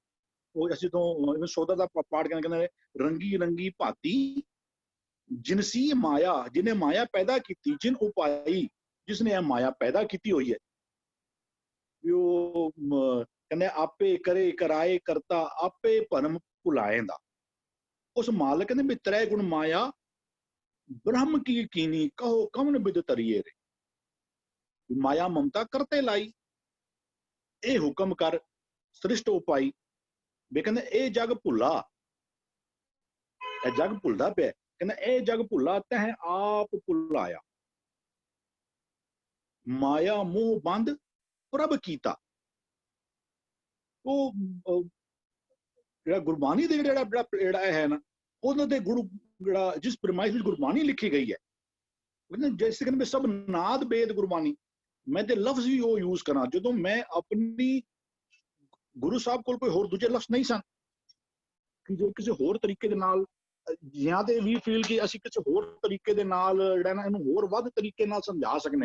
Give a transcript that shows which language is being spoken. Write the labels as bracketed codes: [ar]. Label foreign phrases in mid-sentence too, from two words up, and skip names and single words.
[pa] ਉਹ ਅਸੀਂ ਤੋਂ ਸੋਦਾ ਦਾ ਪਾਠ ਕਹਿੰਦੇ ਰੰਗੀ ਰੰਗੀ ਭਾਤੀ ਜਿਨਸੀ ਮਾਇਆ, ਜਿਹਨੇ ਮਾਇਆ ਪੈਦਾ ਕੀਤੀ, ਜਿਨ ਉਪਾਈ, ਜਿਸਨੇ ਇਹ ਮਾਇਆ ਪੈਦਾ ਕੀਤੀ ਹੋਈ ਹੈ। ਉਹ ਕਹਿੰਦੇ ਆਪੇ ਕਰੇ ਕਰਾਏ ਕਰਤਾ, ਆਪੇ ਭਰਮ ਭੁਲਾਏਂਦਾ। ਉਸ ਮਾਲਕ ਨੇ ਵੀ ਤ੍ਰੈ ਗੁਣ ਮਾਇਆ ਬ੍ਰਹਮ ਕੀ ਕੀਨੀ ਕਹੋ ਕਵਨ ਬਿਦ ਤਰਿਏ ਰੇ। ਮਾਇਆ ਮਮਤਾ ਕਰਤੇ ਲਾਈ ਏ ਹੁਕਮ ਕਰ ਸ੍ਰਿਸ਼ਟ ਉਪਾਈ। ਵੇ ਕਹਤੇ ਏ ਜਗ ਭੁਲਾ, ਏ ਜਗ ਭੁਲਦਾ ਪੇ, ਕਹਤੇ ਏ ਜਗ ਭੁਲਾ ਤਹ ਆਪ ਭੁਲਾਇਆ। ਮਾਇਆ ਮੋਹ ਬੰਦ ਪ੍ਰਭ ਕੀਤਾ। ਵੋ ਗੁਰਬਾਣੀ ਦੇ ਜੇੜਾ ਹੈ ਨਾ, ਉਹਨਾਂ ਦੇ ਗੁਰੂ ਜਿਹੜਾ ਜਿਸ ਪ੍ਰਮਾਇਸ਼ ਵਿੱਚ ਗੁਰਬਾਣੀ ਲਿਖੀ ਗਈ ਹੈ, ਜੈਸੇ ਕਹਿੰਦੇ ਸਭ ਨਾਦ ਬੇਦ ਗੁਰਬਾਣੀ। ਮੈਂ ਤੇ ਲਫ਼ਜ਼ ਵੀ ਉਹ ਯੂਜ਼ ਕਰਾਂ ਜਦੋਂ ਮੈਂ ਆਪਣੀ ਗੁਰੂ ਸਾਹਿਬ ਕੋਲ ਕੋਈ ਹੋਰ ਦੂਜੇ ਲਫ਼ਜ਼ ਨਹੀਂ ਸਨ ਕਿ ਜੋ ਕਿਸੇ ਹੋਰ ਤਰੀਕੇ ਦੇ ਨਾਲ ਜਾਂ ਤੇ ਵੀ ਫੀਲ ਕਿ ਅਸੀਂ ਕਿਸੇ ਹੋਰ ਤਰੀਕੇ ਦੇ ਨਾਲ ਜਿਹੜਾ ਨਾ ਇਹਨੂੰ ਹੋਰ ਵੱਧ ਤਰੀਕੇ ਨਾਲ ਸਮਝਾ ਸਕਦੇ ਹਾਂ।